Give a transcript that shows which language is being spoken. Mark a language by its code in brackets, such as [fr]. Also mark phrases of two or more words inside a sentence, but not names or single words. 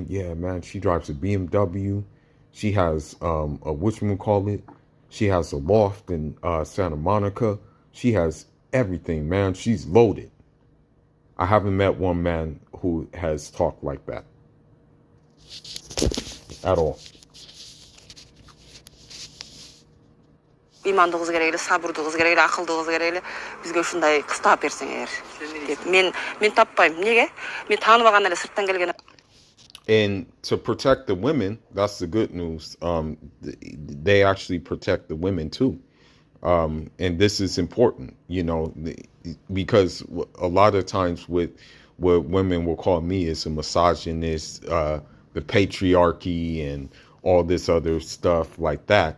[en] Yeah, man, she drives a BMW. She has, whatchamacallit? She has a loft in Santa Monica. She has everything, man. She's loaded. I haven't met one man who has talked like that at all. [ky] Иманды кыз керек эле, сабырдуу кыз керек эле, акылдуу кыз керек эле. Бизге ушундай кыз таап берсең эгер деп. Мен таппайм. Неге? Мен тааныбаган эле сырттан келген. [en] And to protect the women, that's the good news. They actually protect the women too. And this is important, because a lot of times with what women will call me is a misogynist, the patriarchy and all this other stuff like that.